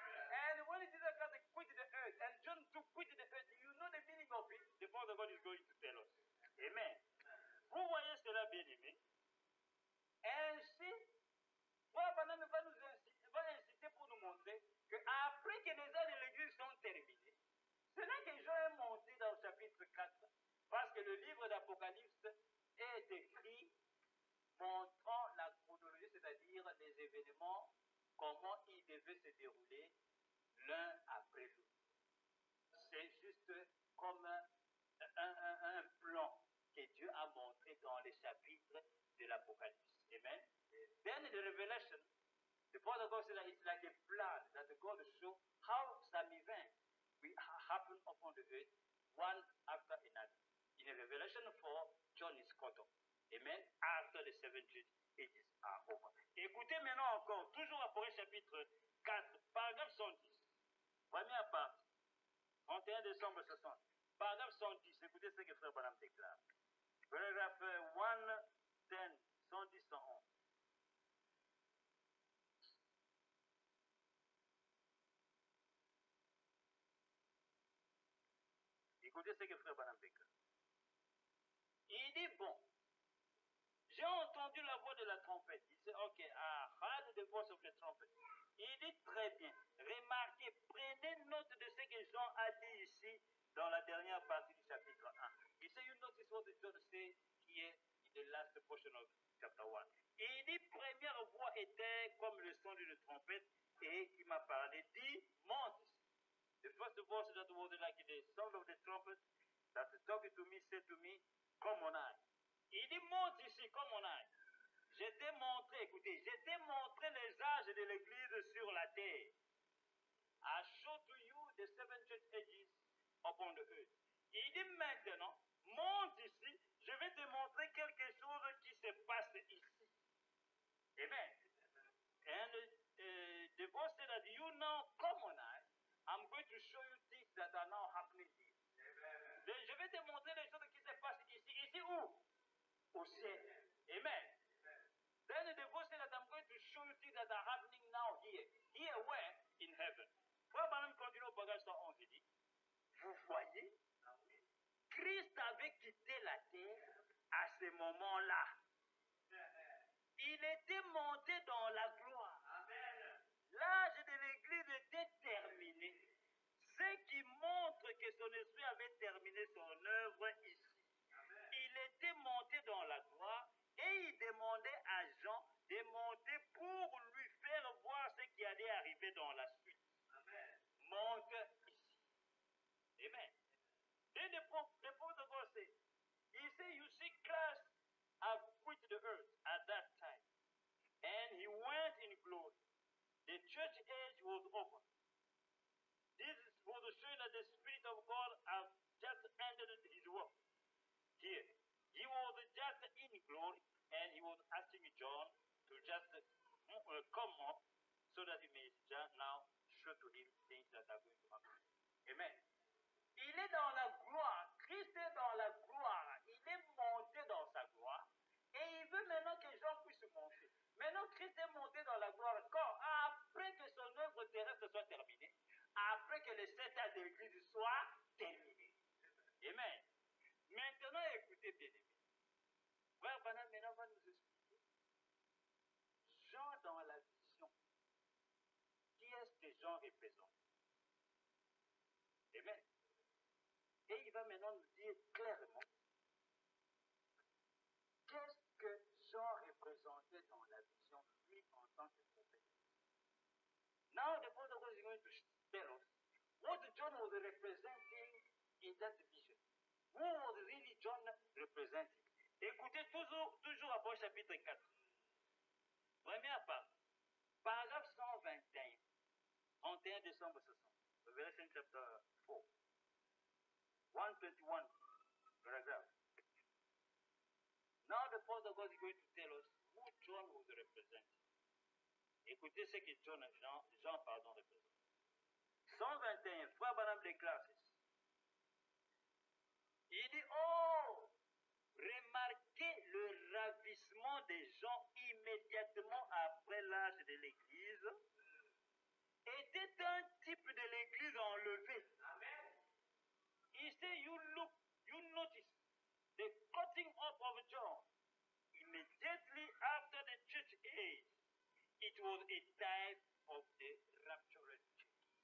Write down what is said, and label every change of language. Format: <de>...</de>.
<en>And when Jesus Christ quit the earth, and John too quit the earth, you know the meaning of it? The Father God is going to tell us. Amen.</en> <fr>Vous voyez cela, bien aimé. Ainsi, Frère Branham va insister pour nous montrer qu'après que les heures de l'église sont terminées, ce n'est que Jean est monté dans le chapitre 4, parce que le livre d'Apocalypse est écrit montrant la chronologie, c'est-à-dire les événements, comment ils devaient se dérouler l'un après l'autre. C'est juste comme un plan que Dieu a montré dans les chapitres de l'Apocalypse. Amen.</fr> <en>Then in the Revelation, the Father God said that it's like a plan that God show how some events will happen upon the earth, one after another. In Revelation 4, John is caught up. Amen. After the 70 ages are over.</en> <fr>Écoutez maintenant encore, toujours Apocalypse chapitre 4, paragraphe 110. Première partie, 31 décembre 60. Paragraphe 110, écoutez ce que Frère Branham déclare. Paragraphe 110, 110, 111. Écoutez ce que Frère Branham déclare. Il dit, bon, j'ai entendu la voix de la trompette. Il dit,</fr> <en>ok, I heard the voice of the trumpet.</en> <fr>Il dit, très bien, remarquez, prenez note de ce que Jean a dit ici dans la dernière partie du chapitre 1. Il dit,</fr> <en>you notice what John said here in the last portion of chapter 1.</en> <fr>Il dit, première voix était comme le son d'une trompette et qui m'a parlé, dit, monte ici.</fr> <en>The first voice that was like the sound of the trumpet that talking to me said to me, come on high.</en> <fr>Il dit, monte ici,</fr> <en>come on high.</en> <fr>Je t'ai montré, écoutez, je t'ai montré les âges de l'église sur la terre.</fr> <en>I show to you the 7 church ages upon the earth.</en> <fr>Il dit maintenant, monte ici, je vais te montrer quelque chose qui se passe ici. Amen.</fr> <en>And the voice said that you now come on high. I'm going to show you things that are now happening here.</en> <fr>Je vais te montrer les choses qui se passent ici. Ici où? Au ciel. Amen.</fr> <en>Then the voice said that I'm going to show you things that are happening now here. Here where? In heaven.</en> <fr>Frère Branham continue au bagage 111, il dit, vous voyez, Christ avait quitté la terre à ce moment-là. Il était monté dans la gloire. L'âge de l'Église était terminé. Ce qui montre que son esprit avait terminé son œuvre ici. Il était monté dans la gloire et il demandait à Jean de monter pour lui faire voir ce qui allait arriver dans la suite. Monte ici. Amen.</fr> <en>Then the prophet of God said, he said, you see, Christ have quit the earth at that time. And he went in glory. The church age was over. This was to show that the Spirit of God has just ended his work. Here, he was just in glory, and he was asking John to just come up so that he may just now show to him things that are going to happen.</en> <fr>Amen. Il est dans la gloire. Christ est dans la gloire. Il est monté dans sa gloire. Et il veut maintenant que Jean puisse monter. Maintenant, Christ est monté dans la gloire. Quand, après que son œuvre terrestre soit terminée, après que les 7 ans de l'Église soient terminés. Amen. Maintenant, écoutez bien aimé. Frère Branham maintenant va nous expliquer. Jean dans la vision. Qui est-ce que Jean représente? Amen. Et il va maintenant nous dire clairement qu'est-ce que Jean représentait dans la vision, lui, en tant que prophète.</fr> <en>Now the Father is going to tell us what John was representing in that vision. Who was really John representing?</en> <fr>Écoutez toujours à chapitre 4. Première part, paragraphe 121, 31 décembre 60.</fr> <en>Revelation chapter 4. 121 paragraph. Now the Father God is going to tell us who John was representing.</en> <fr>Écoutez ce que Jean représente. 121, Frère Branham déclare ceci. Il dit, oh, remarquez le ravissement des gens immédiatement après l'âge de l'église était un type de l'église enlevée. Amen.</fr> <en>He said, you notice the cutting up of John. Immediately after the church age, it was a type of the raptured church.</en>